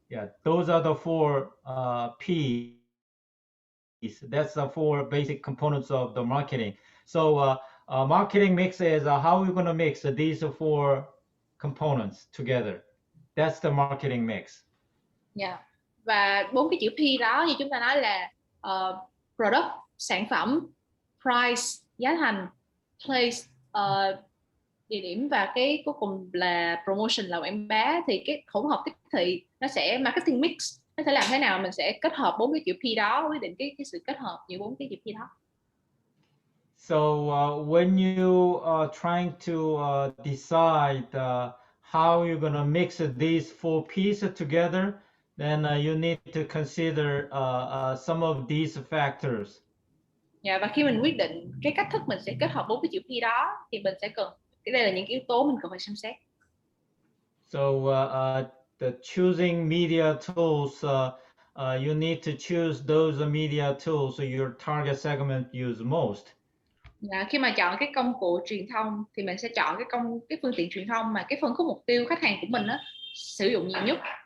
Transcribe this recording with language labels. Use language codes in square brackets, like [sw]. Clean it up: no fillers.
[en] Yeah, those are the 4 P's. That's the 4 basic components of the marketing. So marketing mix is how we're going to mix these 4 components together. That's the marketing mix. Yeah. [vi] Và 4 cái chữ P đó như chúng ta nói là product, sản phẩm, price, giá thành, place, địa điểm, và cái cuối cùng là promotion là quảng bá. Thì cái hỗn hợp tiếp thị nó sẽ marketing mix, nó sẽ làm thế nào mình sẽ kết hợp 4 cái chữ P đó, quyết định cái sự kết hợp giữa 4 cái chữ P đó. [en] So when you are trying to decide how you're going to mix these 4 pieces together, then you need to consider some of these factors. [vi] Yeah, và khi mình quyết định cái cách thức mình sẽ kết hợp 4 cái chữ P đó thì mình sẽ cần, đây là những yếu tố mình cần phải xem xét. [en] So the choosing media tools, you need to choose those media tools your target segment use most. [vi] Dạ, khi mà chọn cái công cụ truyền thông thì mình sẽ chọn cái phương tiện truyền thông mà cái phân khúc mục tiêu khách hàng của mình á, sử dụng nhiều nhất.